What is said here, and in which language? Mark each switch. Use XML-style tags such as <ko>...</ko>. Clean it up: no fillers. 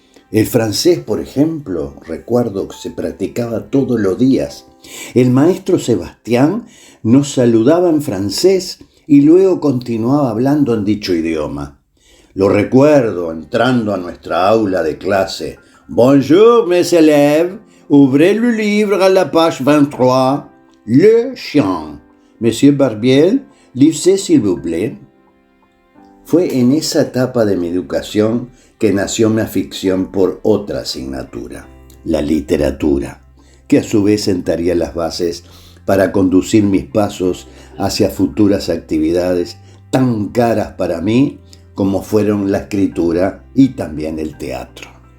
<es>El francés, por ejemplo, recuerdo que se practicaba todos los días. El maestro Sebastián nos saludaba en francés y luego continuaba hablando en dicho idioma. Lo recuerdo entrando a nuestra aula de clase.</es> <fr>Bonjour, mes élèves, ouvrez le livre à la page 23. Le chien. Monsieur Barbiel, lisez s'il vous plaît.</fr> <es>Fue en esa etapa de mi educación que nació mi afición por otra asignatura, la literatura, que a su vez sentaría las bases para conducir mis pasos hacia futuras actividades tan caras para mí como fueron la escritura y también el teatro.</es>